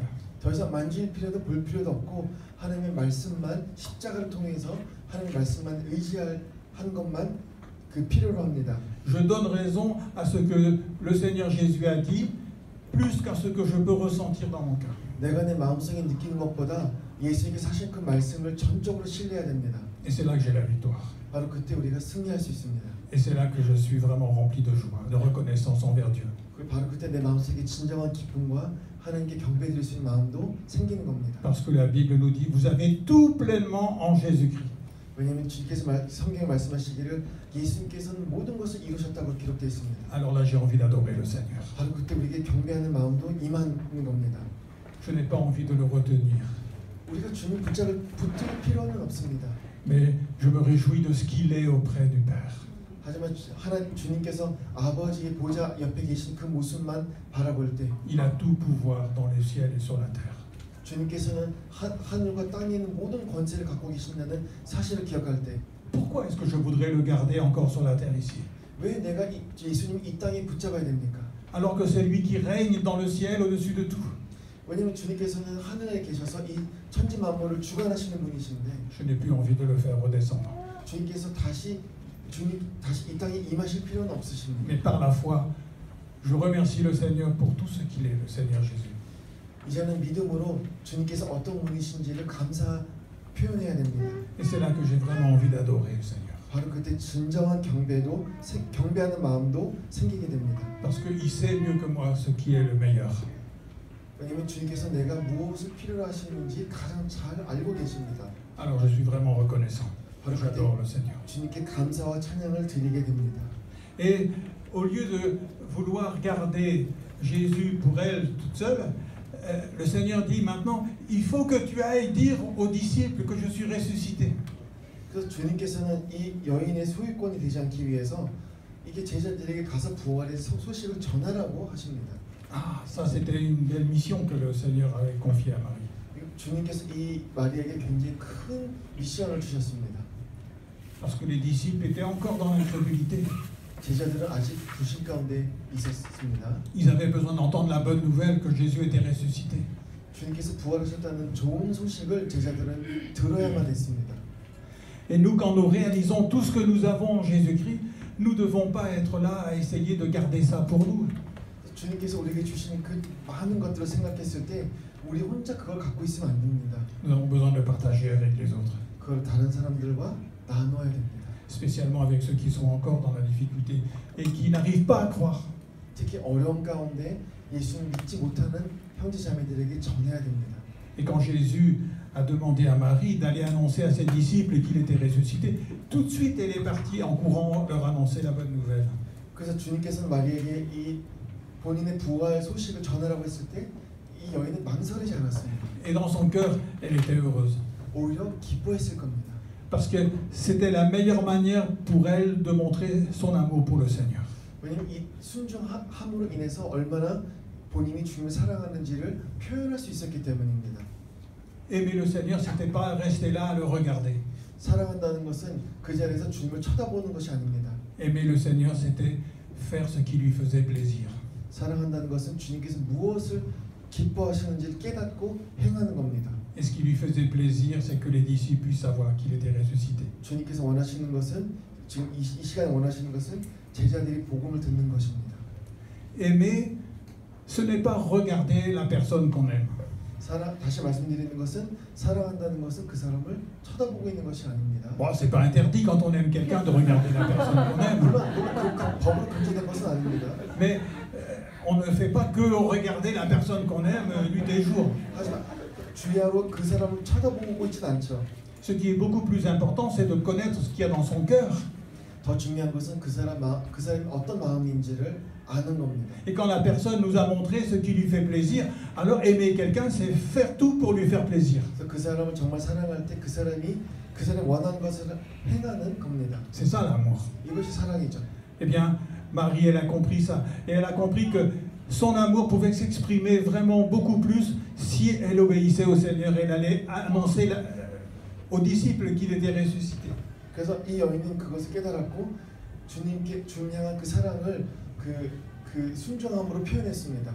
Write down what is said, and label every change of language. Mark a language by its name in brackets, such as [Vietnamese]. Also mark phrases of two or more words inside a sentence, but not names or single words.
[Korean] 더 이상 만질 필요도 볼 필요도 없고 하나님의 말씀만 십자가를 통해서 하나님의 말씀만 의지할 한 것만 그 필요로 합니다. [French] Je donne raison à ce que le Seigneur Jésus a dit, plus qu'à ce que je peux ressentir dans mon cœur. [Korean] 내가 내 마음속에 느끼는 것보다 예수님께 사실 그 말씀을 전적으로 신뢰해야 됩니다. [French] Et c'est là que j'ai la victoire. [Korean] 바로 그때 우리가 승리할 수 있습니다. [French] Et c'est là que je suis vraiment rempli de joie, de reconnaissance envers Dieu. [Korean] 바로 그때 내 마음속에 진정한 기쁨과 하나님께 경배드릴 수 있는 마음도 생기는 겁니다. [French] Parce que la Bible nous dit, vous avez tout pleinement en Jésus-Christ. [Korean] 왜냐하면 주께서 성경에 말씀하시기를 예수님께서는 모든 것을 이루셨다고 기록되어 있습니다. [French] Alors là, j'ai envie d'adorer le Seigneur. [Korean] 바로 그때 우리에게 경배하는 마음도 임하는 겁니다. [French] Je n'ai pas envie de le retenir. [Korean] 우리가 주님 붙들 필요는 없습니다. [French] Mais je me réjouis de ce qu'il est auprès du Père. [Korean] 하지만 하나님 주님께서 아버지의 보좌 옆에 계신 그 모습만 바라볼 때 [French] Il a tout pouvoir dans les ciels et sur la terre. [Korean] 주님께서는 하늘과 땅에 있는 모든 권세를 갖고 계신다는 사실을 기억할 때 [French] Pourquoi est-ce que je voudrais le garder encore sur la terre ici? [Korean] 왜 내가 예수님 이 땅에 붙잡아야 됩니까? [French] Alors que c'est lui qui règne dans le ciel au-dessus de tout. [Korean] 왜냐하면 주님께서는 하늘에 계셔서 이 천지 만물을 주관하시는 분이신데 [French] Je n'ai plus envie de le faire redescendre. [Korean] 주님께서 다시 이 땅에 임하실 필요는 없으십니다. [French] Mais par la foi, je remercie le Seigneur pour tout ce qu'il est, le Seigneur Jésus. [Korean] 이제는 믿음으로 주님께서 어떤 분이신지를 감사 표현해야 됩니다. [French] Et c'est là que j'ai vraiment envie d'adorer le Seigneur. [Korean] 바로 그때 진정한 경배하는 마음도 생기게 됩니다. [French] Parce qu'il sait mieux que moi ce qui est le meilleur. [Korean] 왜냐하면 주님께서 내가 무엇을 필요로 하시는지 가장 잘 알고 계십니다. [French] Alors je suis vraiment reconnaissant. [Korean] 바로 [French] J'adore le [Korean] 그때 [French] Seigneur. [Korean] 주님께 감사와 찬양을 드리게 됩니다. [French] Et au lieu de vouloir garder Jésus pour elle toute seule, le Seigneur dit maintenant, il faut que tu ailles dire aux disciples que je suis ressuscité. [Korean] 그래서 주님께서는 이 여인의 소유권이 되지 않기 위해서 이게 제자들에게 가서 부활의 소식을 전하라고 하십니다. [French] Ah, ça c'était une belle mission que le Seigneur avait confiée à Marie. [Korean] 주님께서 이 마리아에게 굉장히 큰 미션을 주셨습니다. [French] Parce que les disciples étaient encore dans l'incrédulité. [Korean] 제자들은 아직 불신 가운데 있었습니다. [French] Ils avaient besoin d'entendre la bonne nouvelle que Jésus était ressuscité. [Korean] 주님께서 부활하셨다는 좋은 소식을 제자들은 들어야만 했습니다. [French] Et nous, quand nous réalisons tout ce que nous avons en Jésus-Christ, nous ne devons pas être là à essayer de garder ça pour nous. [Korean] 주님께서 우리에게 주시는 그 많은 것들을 생각했을 때 우리 혼자 그걸 갖고 있으면 안 됩니다. [French] Nous avons besoin de le partager avec les autres, [Korean] 그걸 다른 사람들과 나눠야 됩니다. [French] spécialement avec ceux qui sont encore dans la difficulté et qui n'arrivent pas à croire. [Korean] 특히 어려움 가운데 예수님 믿지 못하는 형제자매들에게 전해야 됩니다. [French] Et quand Jésus a demandé à Marie d'aller annoncer à ses disciples qu'il était ressuscité, tout de suite elle est partie en courant leur annoncer la bonne nouvelle. [Korean] 그래서 주님께서는 마리에게 이 본인의 부활 소식을 전하라고 했을 때 이 여인은 망설이지 않았습니다. [French] Et dans son cœur, elle était heureuse. [Korean] 오히려 기뻐했을 겁니다. [French] Parce que c'était la meilleure manière pour elle de montrer son amour pour le Seigneur. [Korean] 왜냐하면 이 순종함으로 인해서 얼마나 본인이 주님을 사랑하는지를 표현할 수 있었기 때문입니다. [French] Aimer le Seigneur, c'était pas rester là à le regarder. [Korean] 사랑한다는 것은 그 자리에서 주님을 쳐다보는 것이 아닙니다. [French] Aimer le Seigneur, c'était faire ce qui lui faisait plaisir. [Korean] 사랑한다는 것은 주님께서 무엇을 기뻐하시는지를 깨닫고 행하는 겁니다. [French] Et ce qui lui faisait plaisir, c'est que les disciples puissent savoir qu'il était ressuscité. [Korean] 주님께서 원하시는 것은 지금 이 시간에 원하시는 것은 제자들이 복음을 듣는 것입니다. [French] Aimer, ce n'est pas regarder la personne qu'on aime. [Korean] 다시 말씀드리는 것은 사랑한다는 것은 그 사람을 쳐다보고 있는 것이 아닙니다. [French] Bon, c'est pas interdit quand on aime quelqu'un de regarder la personne qu'on aime. [Korean] 물론 그 법으로 금지된 것은 아닙니다. [French] Mais on ne fait pas que regarder la personne qu'on aime nuit et jour. [Korean] 하지만 주야로 그 사람을 쳐다보고 있지는 않죠. [French] Ce qui est beaucoup plus important, c'est de connaître ce qu'il y a dans son cœur. [Korean] 더 중요한 것은 그 사람이 어떤 마음인지를 아는 겁니다. [French] Et quand la personne nous a montré ce qui lui fait plaisir, alors aimer quelqu'un, c'est faire tout pour lui faire plaisir. [Korean] 그래서 그 사람을 정말 사랑할 때 그 사람이 원하는 것을 행하는 겁니다. [French] C'est ça l'amour. [Korean] 이것이 사랑이죠. [French] Eh bien, Marie, elle a compris ça. Et elle a compris que son amour pouvait s'exprimer vraiment beaucoup plus si elle obéissait au Seigneur et elle allait annoncer aux disciples qu'il était ressuscité. [Korean] 그래서 이 여인은 그것을 깨달았고 주님 향한 그 사랑을 그 순종함으로 표현했습니다.